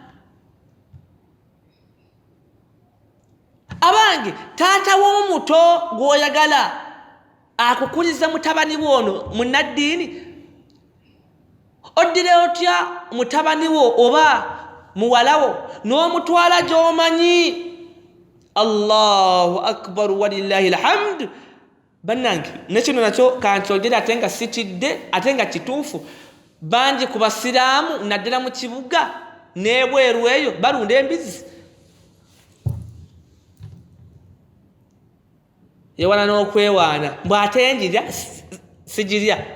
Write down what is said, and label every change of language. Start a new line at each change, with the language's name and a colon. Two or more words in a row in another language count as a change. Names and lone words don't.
Ganda: Abange taata w'omuto gw'oyagala akukuliza mutabani wono munnaddiini, oddire otya mutabani wo oba muwalawo n'omutwala gy'omanyi?
Arabic: Allahu akbar walillahi alhamd.
Ganda: Bannange nekino nakyo kankyogera ate nga sikidde ate nga kituufu. Bangi ku basiraamu naddala mu kibuga n'ebweru eyo balunda embizi, yewala n'okwewaana mbw'ate njirya sigirya.